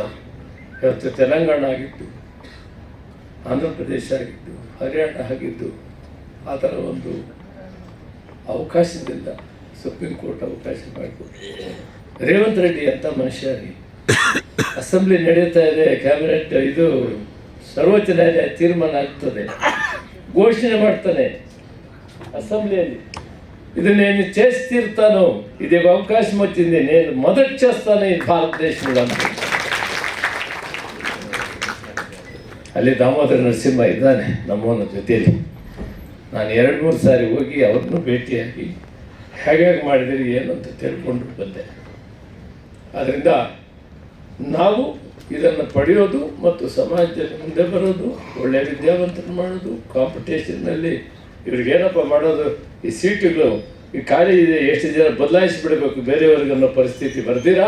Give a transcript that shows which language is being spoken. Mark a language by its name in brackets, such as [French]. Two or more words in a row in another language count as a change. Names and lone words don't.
[Kannada] ಇವತ್ತು ತೆಲಂಗಾಣ ಆಗಿದ್ದು, ಆಂಧ್ರ ಪ್ರದೇಶ ಆಗಿದ್ದು, ಹರಿಯಾಣ ಆಗಿದ್ದು, ಆ ಥರ ಒಂದು ಅವಕಾಶದಿಂದ ಸುಪ್ರೀಂ ಕೋರ್ಟ್ ಅವಕಾಶ ಮಾಡಿಕೊಟ್ಟು ರೇವಂತ್ ರೆಡ್ಡಿ ಅಂತ ಮನುಷ್ಯರಿಗೆ ಅಸೆಂಬ್ಲಿ ನಡೀತಾ ಇದೆ, ಕ್ಯಾಬಿನೆಟ್ ಇದು ಸರ್ವೋಚ್ಚ ನ್ಯಾಯಾಲಯ ತೀರ್ಮಾನ ಆಗ್ತದೆ, ಘೋಷಣೆ ಮಾಡ್ತಾನೆ [Telugu] అసెంబ్లీని ఇది నేను చేస్తాను, ఇది అవకాశం వచ్చింది, నేను మొదటి చేస్తాను ఈ భారతదేశంలో. [Kannada] ಅಲ್ಲಿ ದಾಮೋದರ ನರಸಿಂಹ ಇದ್ದಾನೆ ನಮ್ಮವನ ಜೊತೆಯಲ್ಲಿ. ನಾನು 2-3 ಸಾರಿ ಹೋಗಿ ಅವ್ರನ್ನೂ ಭೇಟಿಯಾಗಿ ಹೇಗೆ ಮಾಡಿದಿರಿ ಏನು ಅಂತ ತಿಳ್ಕೊಂಡು ಬಂದೆ. ಆದ್ದರಿಂದ ನಾವು ಇದನ್ನು ಪಡೆಯೋದು ಮತ್ತು ಸಮಾಜದಲ್ಲಿ ಮುಂದೆ ಬರೋದು, ಒಳ್ಳೆಯ ವಿದ್ಯಾವಂತರು ಮಾಡೋದು, ಕಾಂಪಿಟೇಷನ್ನಲ್ಲಿ ಇವ್ರಿಗೇನಪ್ಪ ಮಾಡೋದು, ಈ ಸೀಟುಗಳು ಈ ಖಾಲಿ ಇದೆ, ಎಷ್ಟು ಜನ ಬದಲಾಯಿಸಿಬಿಡಬೇಕು ಬೇರೆಯವ್ರಿಗೆ ಅನ್ನೋ ಪರಿಸ್ಥಿತಿ ಬರ್ದಿರಾ.